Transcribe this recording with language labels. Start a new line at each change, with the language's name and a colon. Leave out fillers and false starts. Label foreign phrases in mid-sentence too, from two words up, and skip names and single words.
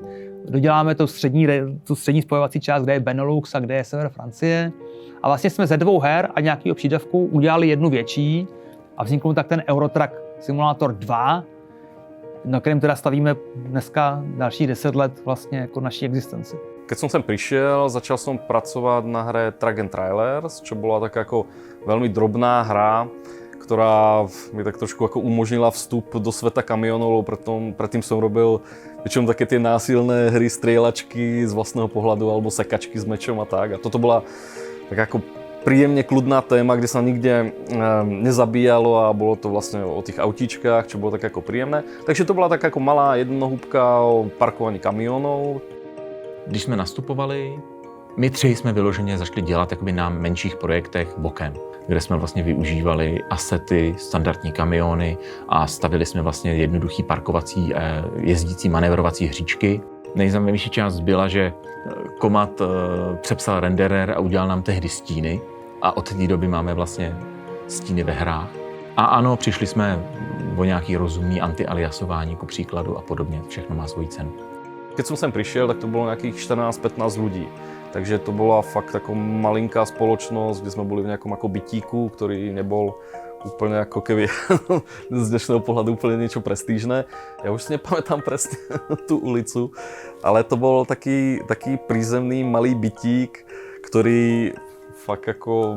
Czech: Doděláme tu střední spojovací část, kde je Benelux a kde je sever Francie. A vlastně jsme ze 2 her a nějakého přídavku udělali jednu větší a vznikl tak ten Eurotruck Simulator 2, na kterém teda stavíme dneska další 10 let vlastně jako naší existenci.
Slovak: Keď som sem prišiel, začal som pracovať na hre Truck and Trailers, čo bola taká ako veľmi drobná hra, ktorá mi tak trošku ako umožnila vstup do sveta kamionov, predtým som robil väčšinou také tie násilné hry, strieľačky z vlastného pohľadu alebo sekačky s mečom a tak. A toto bola tak ako príjemne kľudná téma, kde sa nikde nezabíjalo a bolo to vlastne o tých autíčkách, čo bolo tak ako príjemné.
Czech: Takže to byla tak ako malá jednohúbka o parkovaní kamionů. Když jsme nastupovali, my tři jsme vyloženě začali dělat jakoby na menších projektech bokem, kde jsme vlastně využívali asety, standardní kamiony a stavili jsme vlastně jednoduchý parkovací, jezdící manévrovací hříčky. Nejzajímavější část byla, že Komat přepsal renderer a udělal nám tehdy stíny a od té doby máme vlastně stíny ve hrách. A ano, přišli jsme o nějaký rozumný antialiasování ku příkladu a podobně, všechno má svoji cenu.
Slovak: Keď som sem prišiel, tak to bolo nejakých 14-15 ľudí. Takže to bola fakt taká malinká spoločnosť, kde sme boli v nejakom ako bytíku, ktorý nebol úplne ako keby z dnešného pohľadu úplne niečo prestížne. Ja už si nepamätám presne tú ulicu, ale to bol taký prízemný malý bytík, ktorý fakt ako...